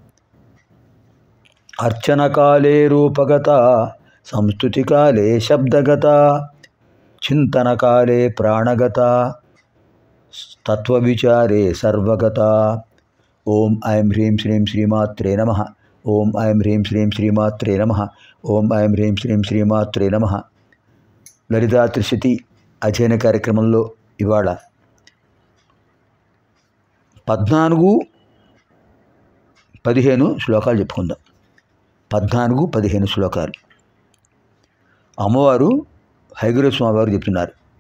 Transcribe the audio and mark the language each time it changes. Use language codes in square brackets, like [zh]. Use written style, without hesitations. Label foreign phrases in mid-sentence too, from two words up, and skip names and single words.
[sa] अर्चनकाले रूपगता संस्तुतिकाले शब्दगता चिन्तनकाले प्राणगता तत्त्वविचारे सर्वगता। ओम ऐं ह्रीं श्रीं श्रीमात्रे नमः। ओम ऐं ह्रीं श्रीं श्रीमात्रे नमः। ओम ऐं ह्रीं श्रीं श्रीमात्रे नमः। [te] లలితా త్రిశతి అధ్యయన కార్యక్రమంలో ఇవాళ 14-15 శ్లోకాలు చెప్పుకుందాం. 14-15 శ్లోకాలు. అమ్మవారు హయగ్రీవ స్వామి వారు చెప్తున్నారు.